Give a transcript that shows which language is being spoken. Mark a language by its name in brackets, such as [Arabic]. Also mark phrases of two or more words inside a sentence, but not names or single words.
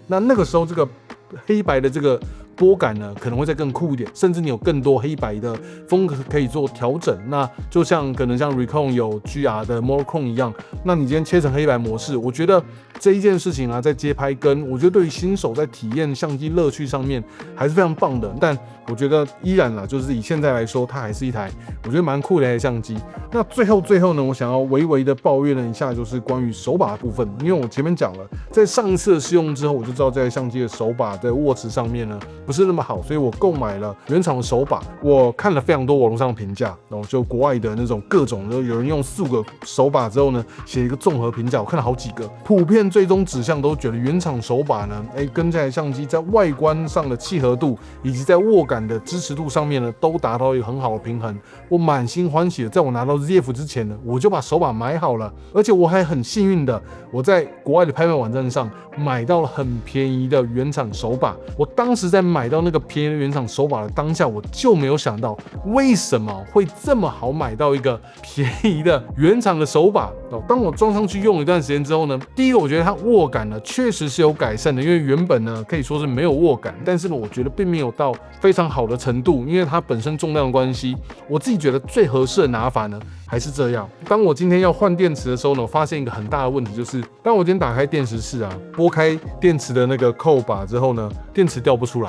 [Chinese] 那個時候，這個黑白的這個撥桿呢，可能會再更酷一點，甚至你有更多黑白的風格可以做調整。那就像可能像 Recon 有 GR 的 Monochrome 一樣，那你今天切成黑白模式，我覺得這一件事情啊，在街拍跟我覺得對於新手在體驗相機樂趣上面還是非常棒的。但我覺得依然啦，就是以現在來說，它還是一台我覺得蠻酷的一台相機。那最後呢，我想要微微的抱怨了一下，就是關於手把的部分，因為我前面講了，在上一次的試用之後，我就知道這台相機的手把在握持上面呢不是那麼好，所以我購買了原廠的手把。我看了非常多網絡上的評價，然後就國外的那種各種，有人用4、5個手把之後呢，寫一個綜合評價，我看了好幾個，普遍最終指向都覺得原廠手把呢，跟這台相機在外觀上的契合度以及在握感的支持度上面呢，都達到一個很好的平衡。我滿心歡喜的，在我拿到 ZF 之前呢，我就把手把買好了，而且我還很幸運的，我在國外的拍賣網站上買到了很便宜的原廠手把。我當時在買到那個便宜的原廠手把的当下，我就沒有想到為什麼會這麼好買到一個便宜的原廠的手把。當我裝上去用了一段時間之後呢，第一個我覺得它握感呢確實是有改善的，因為原本呢可以說是沒有握感，但是呢我覺得並沒有到非常好的程度，因為它本身重量的關係。我自己覺得最合適的拿法呢還是這樣。當我今天要換電池的時候呢，我發現一個很大的問題，就是當我今天打開電池室啊，撥開電池的那個扣把之後呢，電池掉不出來。